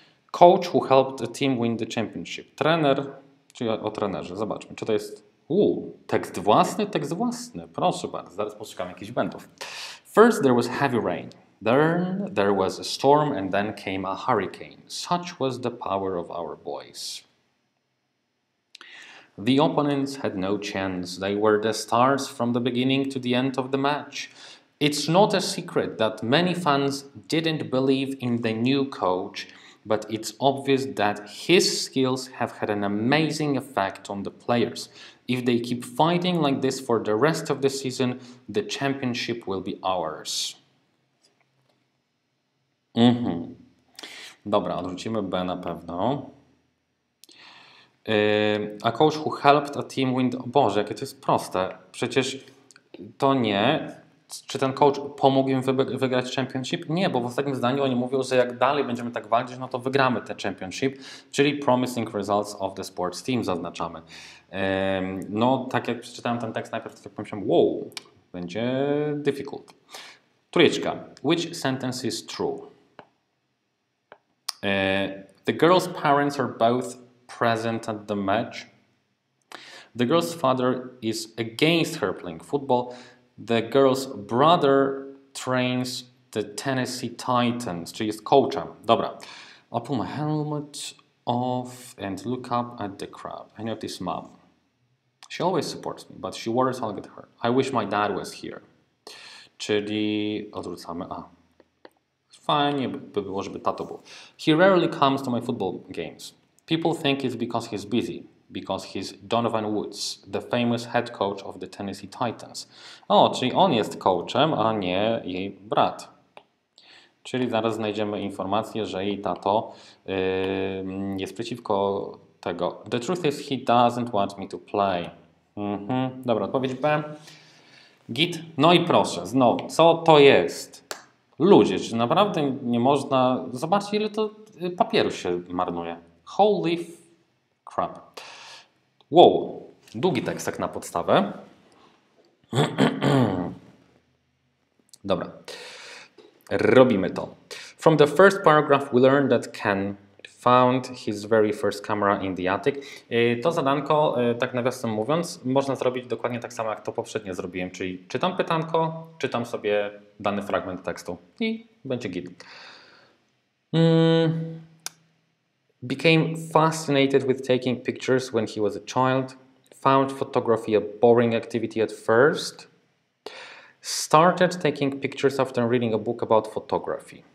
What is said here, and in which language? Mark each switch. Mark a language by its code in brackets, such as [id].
[en] Coach who helped the team win the championship. [pl] Trener, czyli o trenerze. Zobaczmy, czy to jest tekst własny? Tekst własny. Proszę bardzo, zaraz poszukam jakichś błędów. [en] First there was heavy rain. Then there was a storm and then came a hurricane. Such was the power of our boys. The opponents had no chance. They were the stars from the beginning to the end of the match. It's not a secret that many fans didn't believe in the new coach, but it's obvious that his skills have had an amazing effect on the players. If they keep fighting like this for the rest of the season, the championship will be ours. [pl] Dobra, odrzucimy B na pewno. [en] A coach who helped a team win... [pl] Boże, jakie to jest proste. Przecież to nie. Czy ten coach pomógł im wygrać championship? Nie, bo w ostatnim zdaniu oni mówią, że jak dalej będziemy tak walczyć, no to wygramy te championship, czyli [en] promising results of the sports team [pl] zaznaczamy. No, tak jak przeczytałem ten tekst, najpierw tak pomyślałem, wow, będzie difficult. Trójeczka. [en] Which sentence is true? The girl's parents are both present at the match. The girl's father is against her playing football. The girl's brother trains the Tennessee Titans, [pl] czyli jest coachem. Dobra. [en] I'll pull my helmet off and look up at the crowd. I notice Mom. She always supports me, but she worries I'll get hurt. I wish my dad was here. [pl] Czyli odwrócamy A. Fajnie by było, żeby tato był. [en] He rarely comes to my football games. People think it's because he's busy, because he's Donovan Woods, the famous head coach of the Tennessee Titans. [pl] O, czyli on jest coachem, a nie jej brat. Czyli zaraz znajdziemy informację, że jej tato jest przeciwko tego. [en] The truth is he doesn't want me to play. [pl] Dobra, odpowiedź B. Git. No i proszę, znowu, co to jest? Ludzie, czy naprawdę nie można... Zobaczcie, ile to papieru się marnuje. [en] Holy crap. [pl] Wow, długi tekst tak na podstawę. Dobra, robimy to. [en] From the first paragraph we learned that Ken found his very first camera in the attic. [pl] To zadanko, tak nawiasem mówiąc, można zrobić dokładnie tak samo jak to poprzednio zrobiłem, czyli czytam pytanko, czytam sobie dany fragment tekstu i będzie git. [en] Became fascinated with taking pictures when he was a child. Found photography a boring activity at first. Started taking pictures after reading a book about photography.